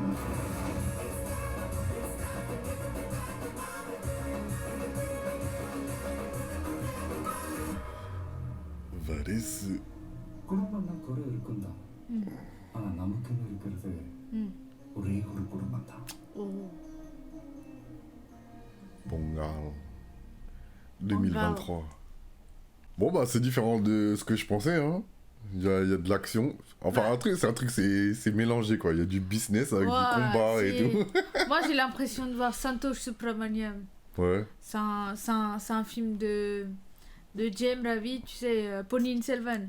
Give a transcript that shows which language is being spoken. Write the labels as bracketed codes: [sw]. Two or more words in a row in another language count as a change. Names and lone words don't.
[ta] Varisse. குடும்பம்னா குறை இருக்கும் தான். ஆனா நமக்குன்னு இருக்கிறது ஒரே ஒரு குடும்பம் தான். Oh. [fr] Bongal. 2023. Bon, bah, c'est différent de ce que je pensais, hein. Il y a de l'action. Enfin, c'est mélangé, quoi. Il y a du business avec du Ouais, combat et c'est- tout. Moi j'ai l'impression de voir Santosh Subramaniam. Ouais. C'est un film de James Ravi, tu sais, Ponniyin Selvan.